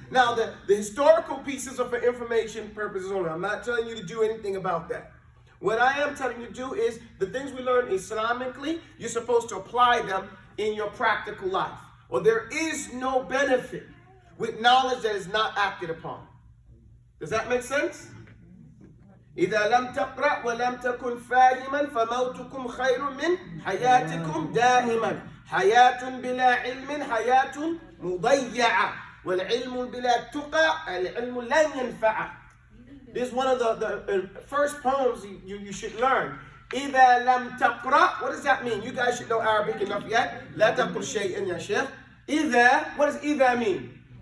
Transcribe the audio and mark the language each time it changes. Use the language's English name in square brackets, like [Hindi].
[English] Now, the historical pieces are for information purposes only. I'm not telling you to do anything about that. What I am telling you to do is the things we learn Islamically, you're supposed to apply them in your practical life. Or there is no benefit with knowledge that is not acted upon. Does that make sense? [Arabic] إذا لم تقرأ ولم تكن فاهما فموتكم خير من حياتكم دائما حياة بلا علم حياة مضيعة والعلم بلا تقى العلم لن ينفع. [English] This is one of the first poems you should learn. [Arabic] إذا لم تقرأ, [English] what does that mean? You guys should know Arabic enough yet. [Arabic] لا تقل شيئا يا شيخ. [English] إذا, what does إذا mean?